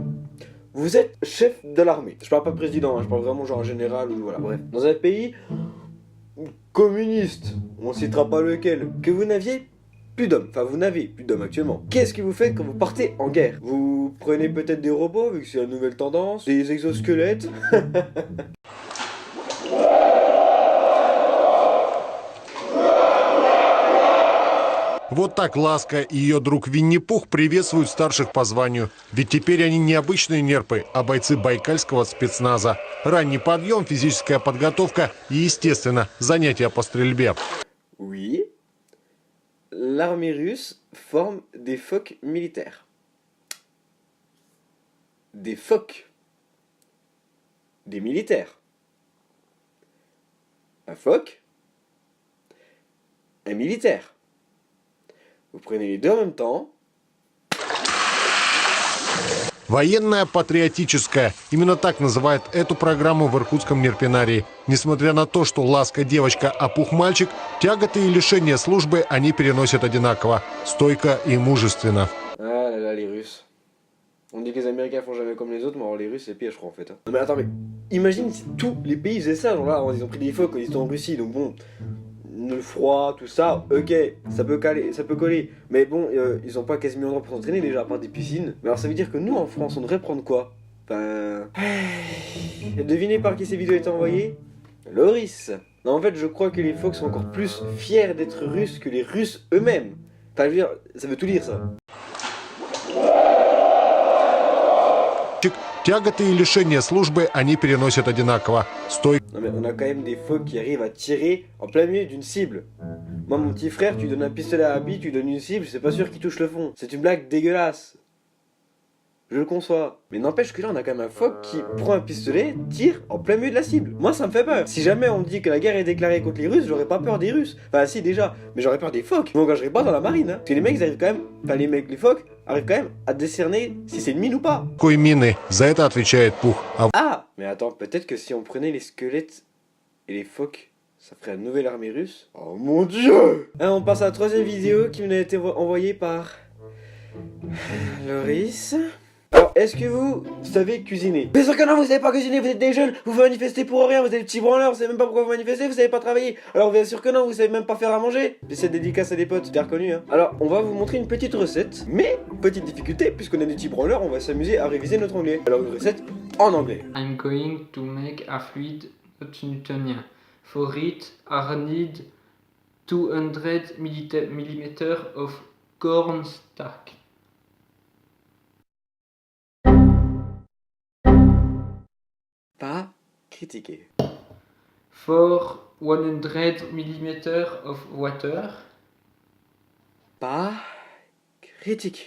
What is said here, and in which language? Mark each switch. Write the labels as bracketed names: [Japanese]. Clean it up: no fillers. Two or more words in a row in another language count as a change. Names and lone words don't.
[French] Vous êtes chef de l'armée. Je parle pas président, hein, je parle vraiment genre général ou voilà, bref. Dans un pays communiste, on citera pas lequel, que vous n'aviez plus d'hommes. Enfin, vous n'avez plus d'hommes actuellement. Qu'est-ce que vous faites quand vous partez en guerre? Vous prenez peut-être des robots, vu que c'est la nouvelle tendance, des exosquelettes. [Russian] Вот так Ласка и ее друг Винни-Пух приветствуют старших по званию. Ведь теперь они не обычные нерпы, а бойцы байкальского спецназа. Ранний подъем, физическая подготовка и, естественно, занятия по стрельбе. [French] Oui, l'armée russe forme des phoques militaires. Des phoques. Des militaires. Un phoque. Un militaire. Vous prenez les deux en même temps. [Russian] Военная патриотическая. Именно так называют эту программу в иркутском нерпинарии. Несмотря на то, что Ласка девочка, а Пух мальчик, тяготы и лишения службы они переносят одинаково. Стойко и мужественно. [French] Ah là là, les Russes. On dit que les Américains font jamais comme les autres, mais alors les Russes c'est pire je crois en fait. Non mais attends, mais imagine si tous les pays faisaient ça, genre là ils ont pris des phoques quand ils étaient en Russie, donc bon... Le froid, tout ça, ok, ça peut coller. Mais bon, ils ont pas 15 millions d'endroits pour s'entraîner déjà, à part des piscines. Mais alors ça veut dire que nous, en France, on devrait prendre quoi? Enfin... Devinez par qui ces vidéos étaient envoyées? Loris. Non, en fait, je crois que les phoques sont encore plus fiers d'être russes que les Russes eux-mêmes. Enfin, je veux dire, ça veut tout dire, ça. [Russian] Тяготы и лишения службы они переносят одинаково. [French] Non mais on a quand même des phoques qui arrivent à tirer en plein milieu d'une cible. Moi mon petit frère, tu donnes un pistolet à Abby, tu donnes une cible, c'est pas sûr qu'il touche le fond. C'est une blague dégueulasse. Je le conçois. Mais n'empêche que là on a quand même un phoque qui prend un pistolet, tire en plein milieu de la cible. Moi ça me fait peur. Si jamais on me dit que la guerre est déclarée contre les Russes, j'aurais pas peur des Russes. Enfin si déjà, mais j'aurais peur des phoques. Je m'engagerais pas dans la marine. Hein. Parce que les mecs ils arrivent quand même, enfin les phoques arrivent quand même à décerner si c'est une mine ou pas. [Russian] Какой мины? За это отвечает Пух. [French] Ah, mais attends, peut-être que si on prenait les squelettes et les phoques Ça ferait une nouvelle armée russe. Oh mon dieu! Hein, on passe à la troisième vidéo qui m'a été envoyée par Loris. Alors, est-ce que vous savez cuisiner? Bien sûr que non, vous savez pas cuisiner, vous êtes des jeunes, vous manifestez pour rien, vous êtes des petits branleurs, vous savez même pas pourquoi vous manifestez, vous savez pas travailler. Alors bien sûr que non, vous savez même pas faire à manger. Et cette dédicace à des potes, bien reconnu hein. Alors, on va vous montrer une petite recette, mais petite difficulté, puisqu'on est des petits branleurs, on va s'amuser à réviser notre anglais. Alors une recette en anglais. [English] I'm going to make a fluid Newtonian. For it, I need 200 millimeters of cornstarch. [French] Pas critiquer. [English] For 100 millimeters of water. [French] Pas critiquer.